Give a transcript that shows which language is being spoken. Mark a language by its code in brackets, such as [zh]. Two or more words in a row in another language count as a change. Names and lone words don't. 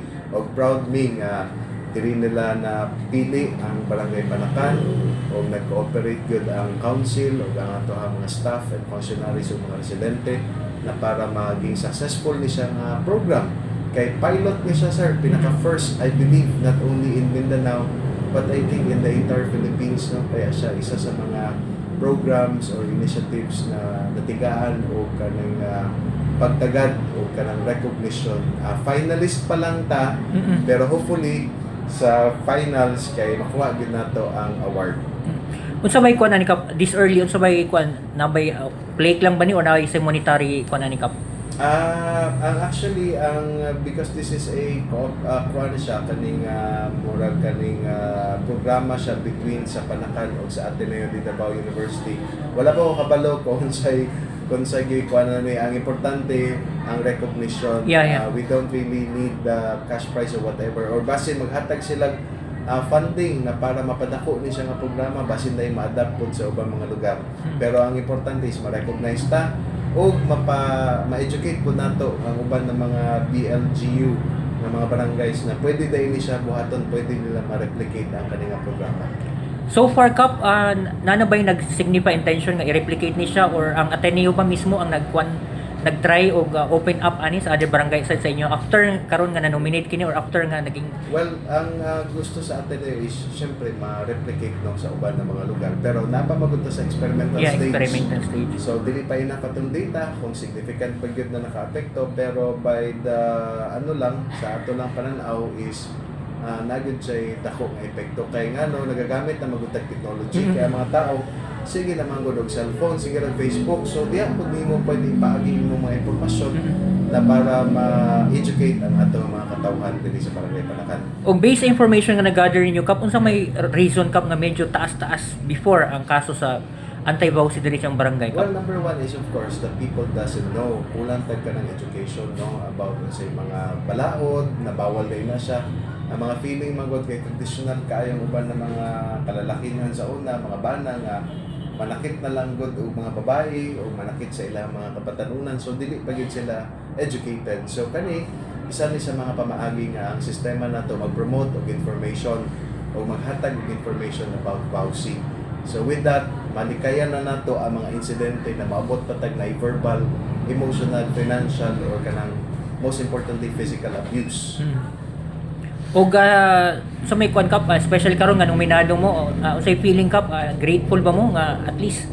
[ceb] Og proud me nga diri nila na pili ang Barangay Panakan o nag-cooperate gyud ang council o ang ato ang mga [en] staff and functionaries [ceb] o mga residente na para maging successful ni siya nga program. Kay pilot ni siya sir, pinaka [en] first I believe not only in Mindanao but I think in the entire Philippines, no? [ceb] Kaya siya isa sa mga [en] programs or initiatives [ceb] na natigaan o kanang pagtagad o kanang recognition. Finalist pa lang ta, pero hopefully sa finals kay makuha gyud nato ang award. Unsa bay kuan ani Kap [en] this early, [ceb] unsa bay kuan na bay plate lang ba ni or na sa monetary kuan ani Kap? [en] Actually because this is a [ceb] kuan siya kaning murag kaning programa siya between sa Panakan o sa Ateneo di Davao University. Wala pa ko kabalo kung sa kuan ni ang importante ang recognition. [en] Yeah. We don't really need the cash prize or whatever [ceb] or base maghatag sila funding na para mapadako ni siya nga programa basin na ma-adapt po sa ubang mga lugar. Pero ang importante is ma-recognize ta o ma-educate po nato ang uban ng mga BLGU ng mga barangays na pwede dahil siya buhaton, pwede nila ma-replicate ang kanilang programa. So far, Kap, nana ba yung nag-signify intention nga i-replicate ni siya or ang Ateneo ba mismo ang nag-try o [en] open up [ceb] ani sa [en] other barangay side [ceb] sa inyo after karon nga na-nominate kini or after nga naging Well, ang gusto sa Ateneo is syempre ma-replicate no, sa uban ng mga lugar. Pero napamagunta sa [en] experimental stage. experimental stage. [ceb] So, dili pa yun nakatong data kung significant pa yun na naka-apekto. Pero [en] by the, [ceb] sa ato lang pananaw is nagod siya'y dako nga epekto. Kaya nga no, nagagamit na magutag technology. Kaya mga tao, sige naman ko ng cellphone, sige ng Facebook. So, diyan po mo pwede ipaagi mo mga impormasyon na para ma-educate ang ato mga katawhan din sa Barangay Panakan. O based sa information nga nag-gather ninyo, Kap, unsa may reason, Kap, nga medyo taas-taas before ang kaso sa anti-vowsy diri siyang barangay, Kap? [en] Well, number one is of course the people doesn't know. [ceb] Kulang tag ka ng education no, about sa mga balaod, na bawal na siya. Ang mga feeling magod kay traditional kayong uban ng mga kalalakihan sa una, mga bana nga manakit na lang gud og mga babae o manakit sa ilang mga kabatanunan, so dili pa gid sila educated. So kani isa ni sa mga pamaagi nga ang sistema nato mag-promote og information o maghatag og information about vowsy. [en] So with that, [ceb] malikayan na nato ang mga insidente na maabot patag na [en] verbal, emotional, financial or [ceb] kanang [en] most importantly physical abuse. [ceb] O sa may kwan, Kap, especially karon nga nominado mo, unsay feeling, Kap, grateful ba mo nga at least